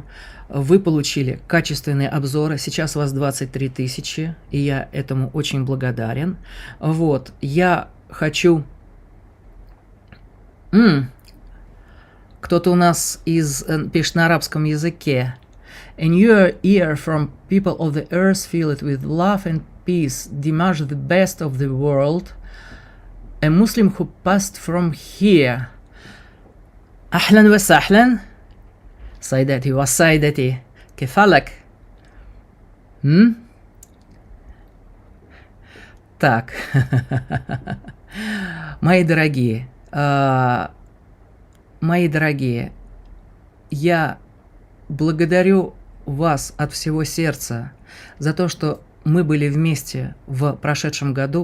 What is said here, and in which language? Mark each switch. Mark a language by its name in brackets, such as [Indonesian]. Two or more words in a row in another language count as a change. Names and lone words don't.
[Russian] Вы получили качественные обзоры. Сейчас вас 23 тысячи, и я этому очень благодарен. Вот, я хочу... Кто-то у нас пишет на арабском языке. [English] In your ear from people of the earth, fill it with love and peace. Dimash, the best of the world. A Muslim who passed from here. [Arabic] أهلا وسهلا سيداتي وسيدتي كيف حالك؟ [Russian] Так, мои дорогие, Мои дорогие, я благодарю вас от всего сердца за то, что мы были вместе в прошедшем году.